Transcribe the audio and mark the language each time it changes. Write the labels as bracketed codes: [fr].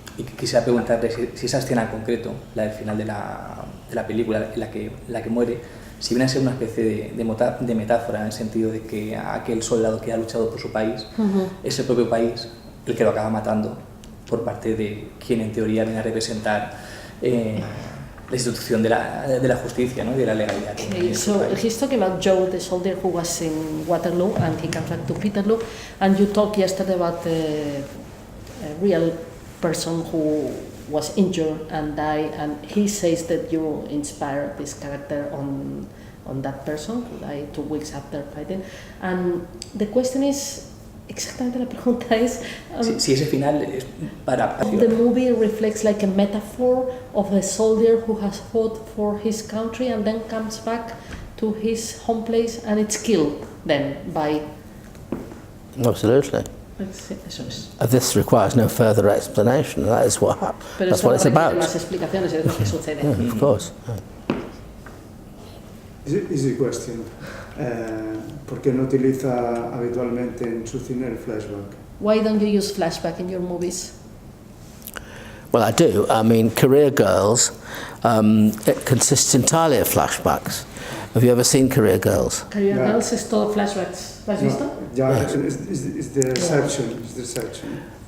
[es] Y quisiera preguntarle si esa escena en concreto, la del final de la película, en la que muere, si viene a ser una especie de metáfora en el sentido de que aquel soldado que ha luchado por su país es el propio país el que lo acaba matando por parte de quien en teoría viene a representar la institución de la justicia, ¿no? Y de la legalidad. [en] Okay, so he's talking about Joe, the soldier who was in Waterloo, and he comes back to Peterloo, and you talked yesterday about a real person who was injured and died, and he says that you inspired this character on that person who died 2 weeks after fighting. And the question is, [es] exactamente la pregunta es si ese final es para [en] the movie reflects like a metaphor of a soldier who has fought for his country and then comes back to his home place and it's killed then by... Absolutely. [es] Eso es. [en] This requires no further explanation. That's what it's about. [es] Más explicaciones es lo que sucede. [en] Yeah, of course. Easy question. [es] ¿Por qué no utiliza habitualmente en su cine el flashback? [en] Why don't you use flashback in your movies? Well, I do. I mean, Career Girls, it consists entirely of flashbacks. Have you ever seen Career Girls? [es] Career Girls es todo flashbacks. ¿Lo has visto? [en] Yeah, it's the exception. It's the exception.